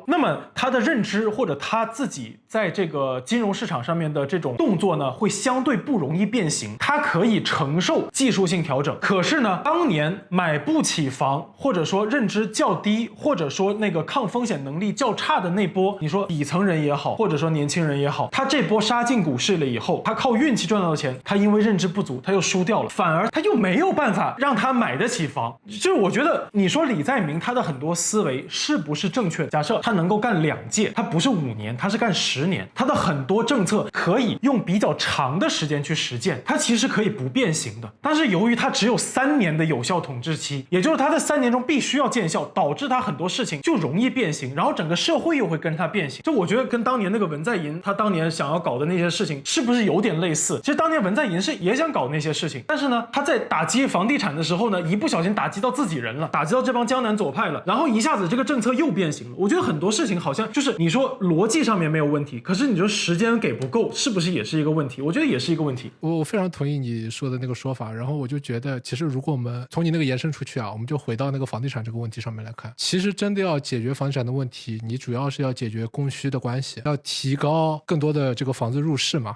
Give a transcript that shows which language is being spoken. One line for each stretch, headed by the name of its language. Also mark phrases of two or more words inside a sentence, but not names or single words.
Chinese: 那麼他的認知或者他自己在這個金融市場上面的這種動作呢，會相對不容易變形，他可以承受技術性調整。可是呢，當年買不起房，或者說認知較低，或者說那個抗風險能力力較差的那波，你說底層人也好，或者说年輕人也好，他這波杀進股市了以後，他靠運氣賺到的錢，他因為認知不足，他又輸掉了，反而他又没有办法讓他買得起房。就是我覺得你說李在明他的很多思維是不是正確的？假設他能夠幹2屆，他不是5年，他是幹10年，他的很多政策可以用比較長的時間去實踐，他其實可以不變形的。但是由於他只有3年的有效統治期，也就是他在3年中必須要見效，導致他很多事情就容易變形，然後整個社會又會跟他變形。就我覺得跟當年那個文在寅他當年想要搞的那些事情是不是有點類似？其實當年文在寅也想搞那些事情，但是呢他在打擊房地產的時候呢，一不小心打擊到自己人了，打擊到這幫江南左派了，然後一下子這個政策又變形了。我覺得很多事情好像就是你說邏輯上面沒有問題，可是你說時間給不夠，是不是也是一個問題？我覺得也是一個問題。我非常同意你說的那個說法，然後我就覺得其實如果我们從你那個延伸出去啊，我们就回到那個房地產這個問題上面來看，其實真的要解決房地產的問題，你主要是要解決供需的關係，要提高更多的這個房子入市嘛。